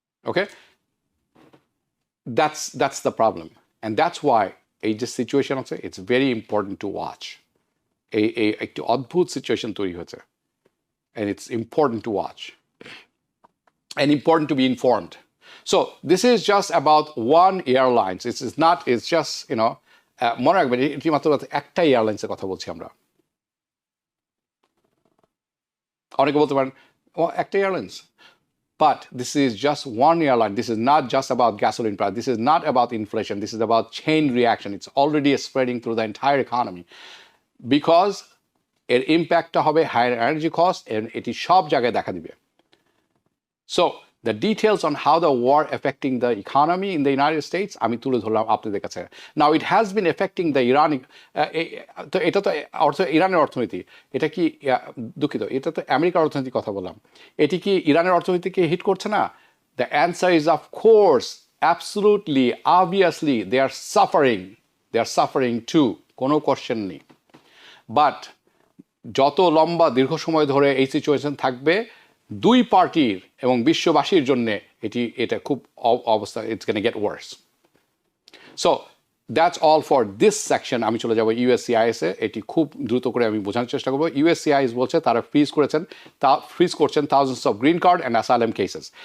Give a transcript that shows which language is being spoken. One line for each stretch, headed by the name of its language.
English: Okay, that's the problem, and that's why এই যে situation আছে, it's very important to watch. এই একটি অদ্ভুত সিচুয়েশন তৈরি হয়েছে, and it's important to watch and important to be informed. So this is just about one airlines.
Bangla: It's just, মনে রাখবেন এটি মাত্র একটা এয়ারলাইন্সের কথা বলছি আমরা। অনেকে বলতে পারেন একটা airlines, but this is just one airline.
English: This is not just about gasoline price. This is not about inflation. This is about chain reaction. It's already spreading through the entire economy because এর ইম্প্যাক্টটা হবে higher energy cost, and এটি সব জায়গায় দেখা দিবে। So the details on how the war affecting the economy in the United States, আমি তুলে ধরলাম আপনাদের কাছে।
Bangla: Now it has been affecting the Iranic, তো এটা তো ইরানের অর্থনীতি, এটা কি দুঃখিত, এটা তো আমেরিকার অর্থনীতির কথা বললাম, এটি কি ইরানের অর্থনীতিকে হিট করছে না?
English: The answer is of course, absolutely, obviously they are suffering too, কোনো question নেই।
Bangla: বাট যত লম্বা দীর্ঘ সময় ধরে এই সিচুয়েশন থাকবে, দুই পার্টির এবং বিশ্ববাসীর জন্য এটা খুব অবস্থা, it's gonna gate Wars.
English: So that's all for this section. আমি চলে যাব USCIS এ।
Bangla: এটি খুব দ্রুত করে আমি বোঝানোর চেষ্টা করবো। USCIS বলছে তারা ফ্রিজ করছেন thousands of green card and asylum cases.